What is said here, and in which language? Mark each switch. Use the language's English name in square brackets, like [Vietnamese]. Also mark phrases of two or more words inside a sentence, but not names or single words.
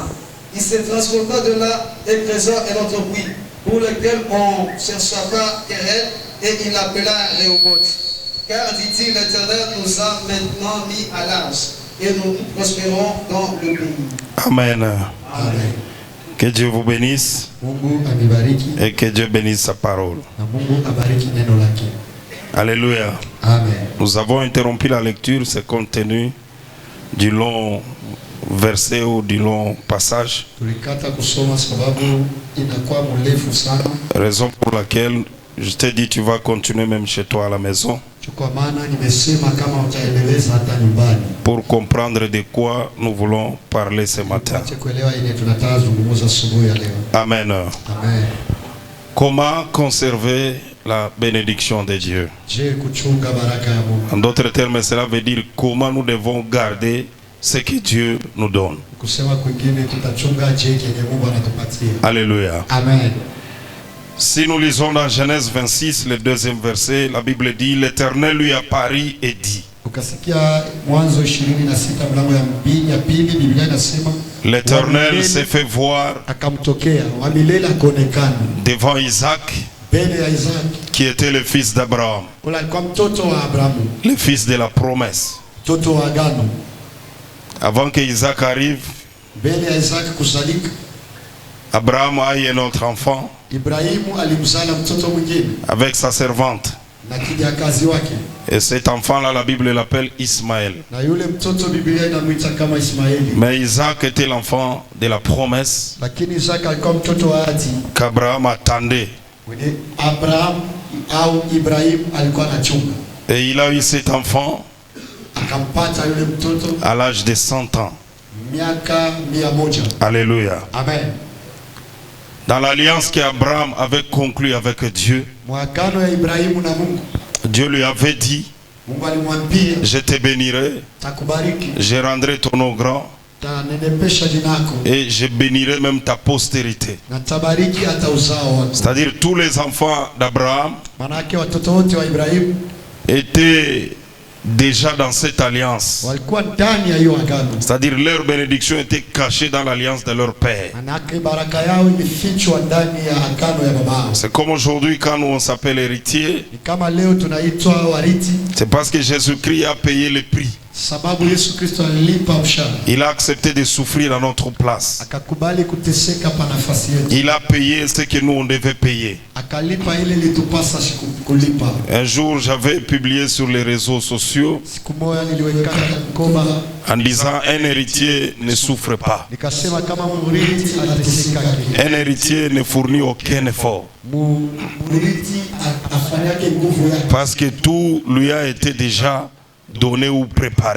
[French] Il se transporta de là et creusa un autre puits pour lequel on ne chercha pas querelle, et il l'appela Rehoboth. Car, dit-il, l'Éternel nous a maintenant mis à l'âge et nous prospérons dans le pays. Amen. Amen. Que Dieu vous bénisse [Swahili] Mungu amibariki [French] et que Dieu bénisse sa parole. [Swahili] na Mungu abariki neno lake. [French] Alléluia. Amen. Nous avons interrompu la lecture, c'est compte tenu du long verset ou du long passage. [Swahili] Tulikata kusoma sababu inakuwa mrefu sana. [French] Raison pour laquelle je t'ai dit tu vas continuer même chez toi à la maison. [Swahili] Kwa maana nimesema kama utaendeleza hata nyumbani. [French] Pour comprendre de quoi nous voulons parler ce matin. [Swahili] Kuelewa ile tunataka zungumza asubuhi ya leo. Amen. Amen. [French] Comment conserver la bénédiction de Dieu? [Swahili] Je kuchunga baraka ya Mungu. [French] En d'autres termes, cela veut dire comment nous devons garder ce que Dieu nous donne. [Swahili] Kusema kwingine tutachunga je kenye Mungu anatupatia. [French] Alléluia. Amen. Si nous lisons dans Genèse 26, le deuxième verset, la Bible dit: l'Éternel lui apparut et dit. [Swahili] Ukasikia Mwanzo 26 mlango ya pili, Biblia inasema [French] l'Éternel s'est fait voir [Swahili] akamtokea wa milele akaonekana [French] devant Isaac, [Swahili] mbele ya Isaac, [French] qui était le fils d'Abraham, [Swahili] ule alikuwa mtoto wa Abrahamu, [French] le fils de la promesse. [Swahili] mtoto wa agano. [French] Avant que Isaac arrive, [Swahili] Mbele ya Isaac kuzalika, [French] Abraham a eu un autre enfant [Swahili] Ibrahimu alimzala mtoto mwingine [French] avec sa servante. [Swahili] na kijakazi wake, [French] Et cet enfant-là, la Bible l'appelle Ismaël. [Swahili] na yule mtoto Biblia inamwita kama Ismaeli. [French] Mais Isaac était l'enfant de la promesse [Swahili] Lakini Isaac alikuwa mtoto wa ahadi [French] qu'Abraham attendait. [Swahili] mwenye Abraham au Ibrahim alikuwa anachunga. [French] Et il a eu cet enfant [Swahili] Akampata yule mtoto [French] à l'âge de 100 ans. [Swahili] miaka 100. [French] Alléluia. Amen. Dans l'alliance qu'Abraham avait conclue avec Dieu, [Swahili] Mwagano ya Ibrahimu na Mungu, [French] Dieu lui avait dit: [Swahili] Mungu alimwambia [French] je te bénirai, [Swahili] takubariki, [French] je rendrai ton nom grand [Swahili] tanenepesha jina lako [French] et je bénirai même ta postérité. [Swahili] na tabariki hata uzao wako. [French] C'est-à-dire tous les enfants d'Abraham [Swahili] Manake watoto wote wa Ibrahimu [French] étaient déjà dans cette alliance. [Swahili] walikuwa ndani ya hiyo agano. [French] C'est-à-dire leur bénédiction était cachée dans l'alliance de leur père. [Swahili] Manake baraka yao imefichwa ndani ya agano ya baba. [French] C'est comme aujourd'hui quand nous on s'appelle héritier, [Swahili] Ni kama leo tunaitwa wariti [French] c'est parce que Jésus-Christ a payé le prix. [Swahili] sababu Yesu Kristo alilipa mshahara. [French] Il a accepté de souffrir à notre place. [Swahili] Akakubali kuteseka pa nafasi yetu. [French] Il a payé ce que nous on devait payer. [Swahili] Akalipa ile litupasa kulipa. [French] Un jour, j'avais publié sur les réseaux sociaux [Swahili] Siku moja niliweka ngoma [French] en disant: un héritier ne souffre pas. [Swahili] nikasema kama murithi anateseka. [French] Un héritier ne fournit aucun effort [Swahili] Murithi afanyake nguvu yake. [French] parce que tout lui a été déjà donné ou préparé.